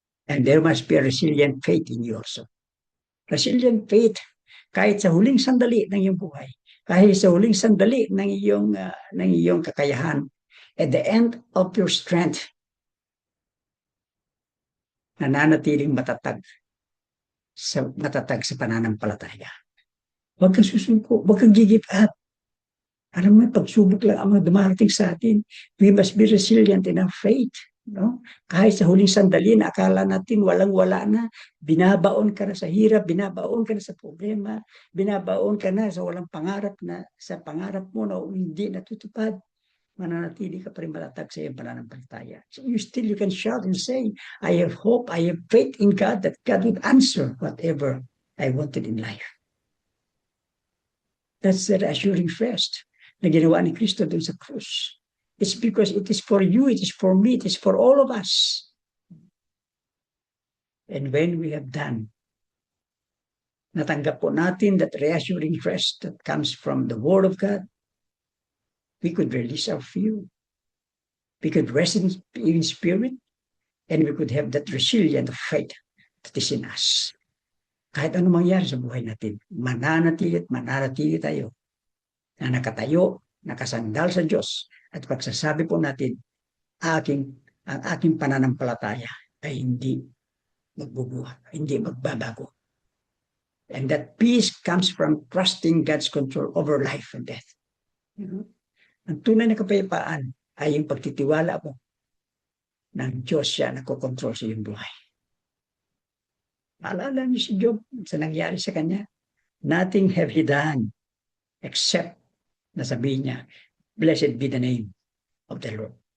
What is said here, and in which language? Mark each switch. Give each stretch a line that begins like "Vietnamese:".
English: And there must be a resilient faith in you also. Resilient faith,
Filipino: kahit sa huling sandali ng iyong buhay, kahit sa huling sandali ng iyong kakayahan,
English: at the end of your strength,
Filipino: nananatiling matatag sa pananampalataya. Huwag kang susuko, huwag kang give up. Alam mo, pagsubok lang ang mga dumarating sa atin.
English: We must be resilient in our faith.
Filipino: No? Kahit sa huling sandali na akala natin walang-wala na, binabaon ka na sa hirap, binabaon ka na sa problema, binabaon ka na sa walang pangarap na sa pangarap mo na hindi natutupad, mananatili ka pa rin matatag sa iyong pananampalataya.
English: So you can shout and say, I have hope, I have faith in God that God will answer whatever I wanted in life. That's the reassuring rest
Filipino: na ginawa ni Kristo dun sa krus.
English: It's because it is for you, it is for me, it is for all of us. And when we have done,
Filipino: natanggap po natin
English: that reassuring rest that comes from the Word of God, we could release our fear. We could rest in spirit, and we could have that resilient faith that is in us.
Filipino: Kahit ano mangyari sa buhay natin, mananatili tayo na nakatayo, nakasandal sa Diyos, at pagsasabi po natin, ang aking pananampalataya ay hindi magbubuhat, hindi magbabago.
English: And that peace comes from trusting God's control over life and death.
Filipino: Ang tunay na kapayapaan ay yung pagtitiwala mo ng Diyos siya na kukontrol sa iyong buhay. Maalala niyo si Job sa nangyari sa kanya.
English: Nothing have he done except
Filipino: na sabihin niya,
English: blessed be the name of the Lord.